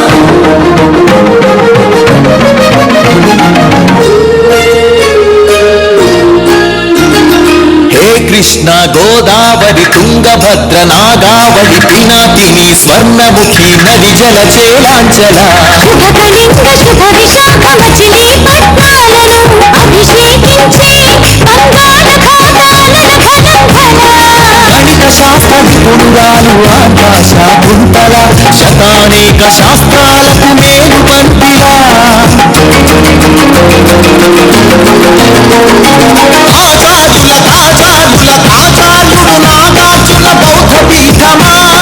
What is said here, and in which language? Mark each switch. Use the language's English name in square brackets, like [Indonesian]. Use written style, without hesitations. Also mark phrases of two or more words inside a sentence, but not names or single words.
[Sanskrit] हे कृष्ण गोदावरी तुंगभद्र नागावली पिनाकिनी स्वर्णमुखी नदी जल चेलांचला [Telugu] శుభకళింగ శుభ విశాఖ మచిలీ పద్మాలను అభిషేకించి బంగాళ ఖాతాలను గణిత శాస్త్ర నిపుణురాలు ఆకాశ కుంతల శతానేక శాస్త్రాలకు మేలు పంపిలా ఆచార్యుల నాగార్జున బౌద్ధ పీఠమా